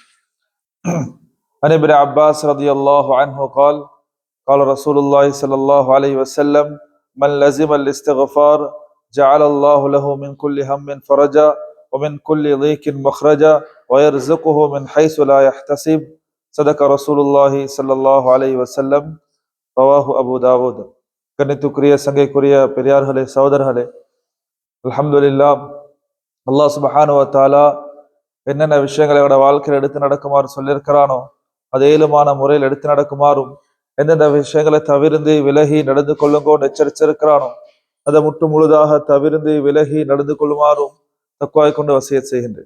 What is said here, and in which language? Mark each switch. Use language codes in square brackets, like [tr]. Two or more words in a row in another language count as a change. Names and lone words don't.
[ar] عن ابن عباس رضي الله عنه قال رسول الله صلى الله عليه وسلم من لزم الاستغفار جعل الله له من كل هم فرجا ومن كل ضيق مخرجا ويرزقه من حيث لا يحتسب صدق رسول الله صلى الله عليه وسلم رواه أبو داود. [ta] கண்ணியத்துக்குரிய சங்கைக்குரிய பெரியார்களே சகோதரர்களே, [ar] الحمد لله الله سبحانه وتعالى [ta] என்னென்ன விஷயங்களை வாழ்க்கையில் எடுத்து நடக்குமாறு சொல்லியிருக்கிறானோ அது ஏழுமான முறையில் எடுத்து நடக்குமாறும் எந்தெந்த விஷயங்களை தவிர்ந்து விலகி நடந்து கொள்ளுங்கோன்னு எச்சரிச்சிருக்கிறானோ அதை முற்று முழுதாக தவிர்ந்து விலகி நடந்து கொள்ளுமாறும் தக்வாய் கொண்டு வசியத் செய்கின்றேன்.